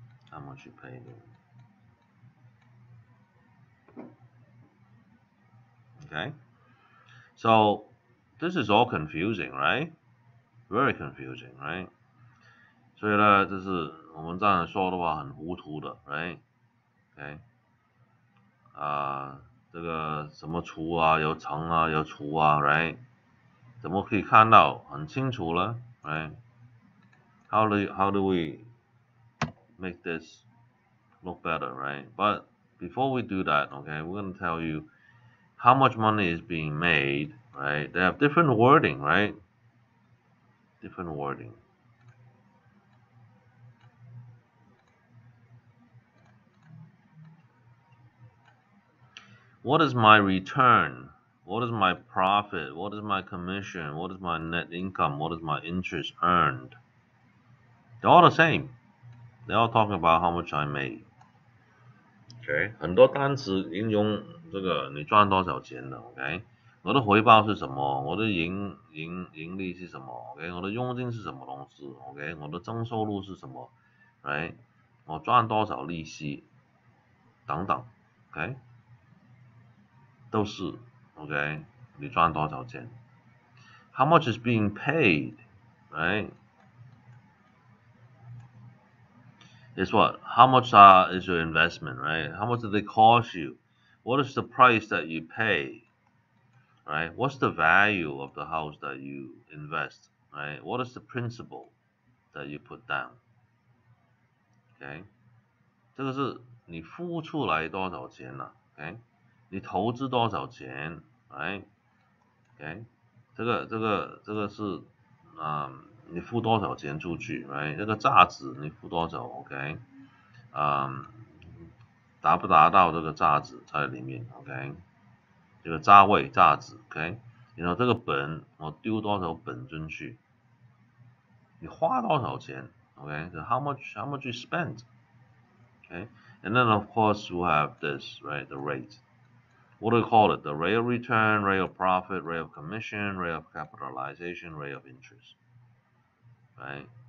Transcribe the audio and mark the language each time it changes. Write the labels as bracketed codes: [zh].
[en] How much you pay them. Okay? So this is all confusing, right? Very confusing, right? [zh] 所以呢，这是我们这样说的话很糊涂的 ，right？ OK， 这个什么除啊，有乘啊，有除啊 ，right？怎么可以看到很清楚了 [en] ，right？How do we make this look better, right? But before we do that, okay, we're going to tell you how much money is being made, right? They have different wording, right? Different wording. What is my return? What is my profit? What is my commission? What is my net income? What is my interest earned? They're all the same. They're all talking about how much I made. [zh] OK， 很多单词应用这个你赚多少钱的 OK， 我的回报是什么？我的盈利是什么 ？OK， 我的佣金是什么东西 ？OK， 我的增收入是什么 ？Right， 我赚多少利息等等 ，OK， 都是 OK， 你赚多少钱 ？ [en] How much is being paid? Right? Is what? How much is your investment? Right? How much do they cost you? What is the price that you pay? Right? What's the value of the house that you invest? Right? What is the principal that you put down? Okay? [zh] 这个是你付出来多少钱了 ？OK？你投资多少钱 ？Right？ OK？这个是你付多少钱出去 ？Right？这个价值你付多少 ？OK？ 达不达到这个价值在里面 ？OK？这个价位价值 ，OK？然后这个本我丢多少本进去，你花多少钱 ？OK？ [en] So how much you spent？ [zh] Okay? [en] And then of course we'll have this, right? The rate. What do we call it? The rate of return, rate of profit, rate of commission, rate of capitalization, rate of interest, right?